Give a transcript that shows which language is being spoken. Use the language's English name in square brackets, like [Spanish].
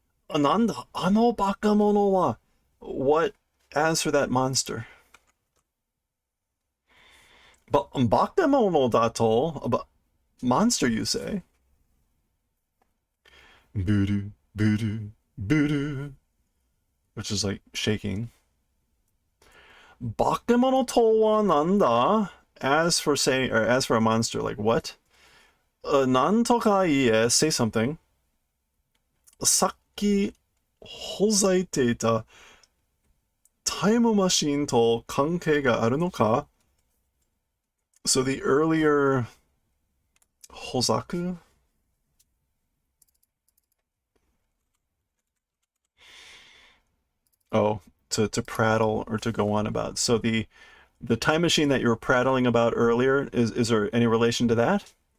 [Japanese] なんだあのバカ者は [English] What? As for that monster. [Japanese] バカ者だと [English] Monster, you say? Voodoo, voodoo, voodoo. Which is like shaking. [Japanese] 化け物とはなんだ [English] As for saying, or as for a monster, like what? [Japanese] なんとか言え [English] Say something. [Japanese] さっきほざいていたタイムマシンと関係があるのか [English] So the earlier ほざく Oh, to prattle or to go on about. So the time machine that you were prattling about earlier, is there any relation to that?